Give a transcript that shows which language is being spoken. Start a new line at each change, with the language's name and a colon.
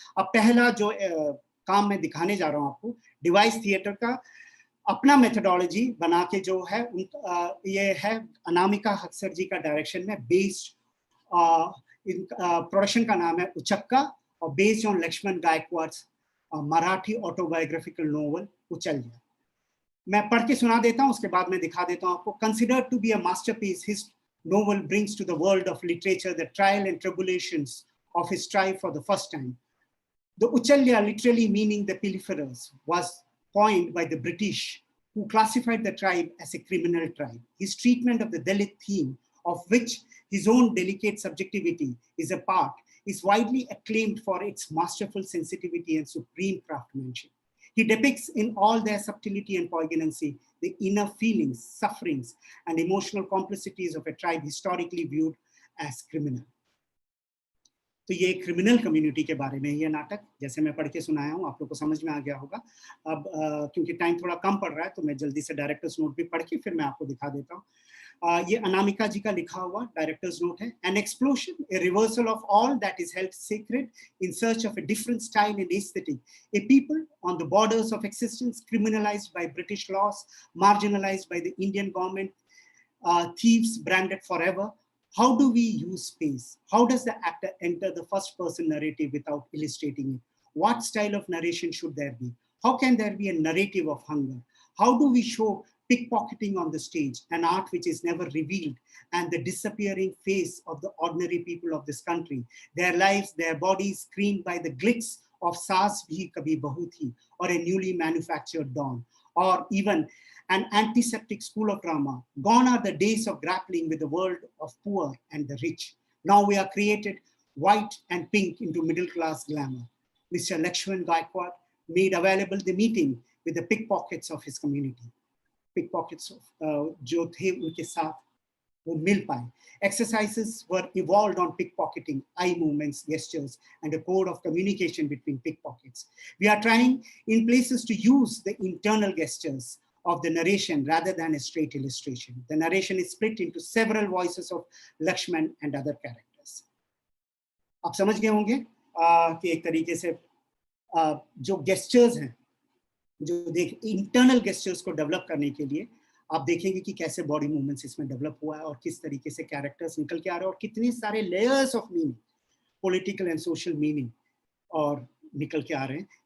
Hindi: अब पहला जो काम मैं दिखाने जा रहा हूँ आपको, डिवाइस थिएटर का अपना मेथोडोलॉजी बना के जो है ये है अनामिका हक्सर जी का डायरेक्शन में बेस्ड, प्रोडक्शन का नाम है उचक्का, और based on Lakshman Gaikwad's Marathi autobiographical novel उचल्या। मैं पढ़ के सुना देता हूँ, उसके बाद मैं दिखा देता हूँ आपको।
English: Considered to be a masterpiece, his novel brings to the world of literature the trial and tribulations of his tribe for the first time. The Uchalya, literally meaning the pilferers, was coined by the British, who classified the tribe as a criminal tribe. His treatment of the Dalit theme, of which his own delicate subjectivity is a part, is widely acclaimed for its masterful sensitivity and supreme craftsmanship. He depicts in all their subtlety and poignancy the inner feelings, sufferings, and emotional complicities of a tribe historically viewed as criminal.
Hindi: तो ये criminal community के बारे में ये नाटक, जैसे मैं पढ़ के सुनाया हूँ, आप लोग को समझ में आ गया होगा। अब क्योंकि टाइम थोड़ा कम पड़ रहा है, तो मैं जल्दी से डायरेक्टर्स नोट भी पढ़ के फिर मैं आपको दिखा देता हूँ। ये अनामिका जी का लिखा हुआ डायरेक्टर्स नोट है।
English: An explosion, a reversal of all that is held secret in search of a different style and aesthetic, a people on the borders of existence, criminalised by British laws, marginalised by the Indian government, thieves branded forever. How do we use space? How does the actor enter the first person narrative without illustrating it? What style of narration should there be? How can there be a narrative of hunger? How do we show pickpocketing on the stage, an art which is never revealed, and the disappearing face of the ordinary people of this country, their lives, their bodies screened by the glitz of Saas Bhi Kabhi Bahu Thi, or a newly manufactured dawn, or even an antiseptic school of drama. Gone are the days of grappling with the world of poor and the rich. Now we are created white and pink into middle-class glamour. Mr. Lakshman Gaikwad made available the meeting with the pickpockets of his community. Pickpockets of
Hindi: जो थे उनके साथ वो मिल पाए.
English: Exercises were evolved on pickpocketing, eye movements, gestures, and a code of communication between pickpockets. We are trying in places to use the internal gestures of the narration rather than a straight illustration. The narration is split into several voices of Lakshman and other characters.
Hindi: आप समझ गए होंगे कि एक तरीके से जो gestures हैं, जो इंटरनल गेस्चर्स को डेवलप करने के लिए आप देखेंगे कि कैसे बॉडी मूवमेंट्स इसमें डेवलप हुआ है और किस तरीके से कैरेक्टर्स निकल के आ रहे हैं और कितने सारे layers of meaning, political and social meaning और निकल के आ रहे हैं।